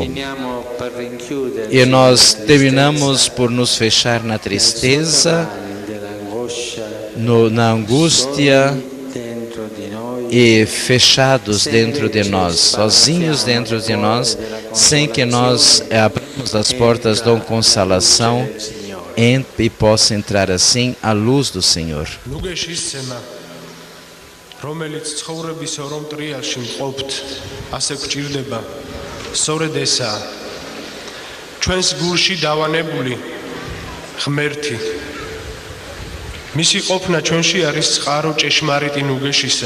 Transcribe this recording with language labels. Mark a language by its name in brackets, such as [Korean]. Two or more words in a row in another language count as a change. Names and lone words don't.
[Portuguese] E nós terminamos por nos fechar na tristeza, na angústia e fechados dentro de nós, sozinhos dentro de nós, sem que nós abramos as portas da consolação e possa entrar assim a luz do Senhor. [Georgian] რომელიც ცხოვრების ორ მტრიალში მყოფთ, ასე გვჭირდება. სწორედ ესაა. ჩვენს გულში დავანებული ღმერთი. მისი ყოფნა ჩვენში არის წყარო ჭეშმარიტი ნუგეშისა.